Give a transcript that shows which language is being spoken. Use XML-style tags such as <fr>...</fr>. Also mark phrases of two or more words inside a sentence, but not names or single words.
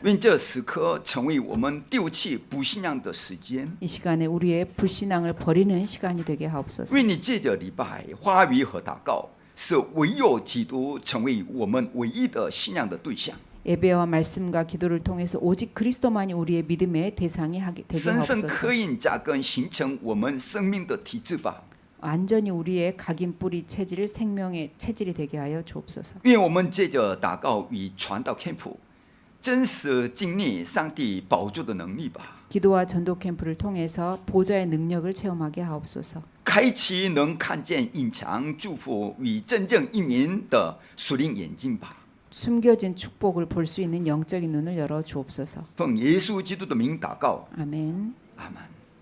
<zh>愿这时刻成为我们丢弃不信仰的时间。</zh> <ko>이 시간에 우리의 불신앙을 버리는 시간이 되게 하옵소서.</ko> <zh>愿你借着礼拜、话语和祷告，使唯有基督成为我们唯一的信仰的对象。</zh> <ko>예배와 말씀과 기도를 통해서 오직 그리스도만이 우리의 믿음의 대상이 되게</ko> <zh>深深</zh> <ko>하옵소서.</ko> <zh>刻印扎根，形成我们生命的体制吧。</zh> <ko>완전히 우리의 각인 뿌리 체질을 생명의 체질이 되게 하여 주옵소서.</ko> <zh>愿我们借着祷告与传道天赋，真实经历上帝宝座的能力吧。</zh> <ko>기도와 전도 캠프를 통해서 보좌의 능력을 체험하게 하옵소서.</ko> <zh>开启能看见隐藏祝福与真正一民的属灵眼睛吧。</zh> <ko>숨겨진 축복을 볼 수 있는 영적인 눈을 열어 주옵소서.</ko> <zh>奉耶稣基督的名祷告，</zh> <ko>아멘. 아멘。</ko>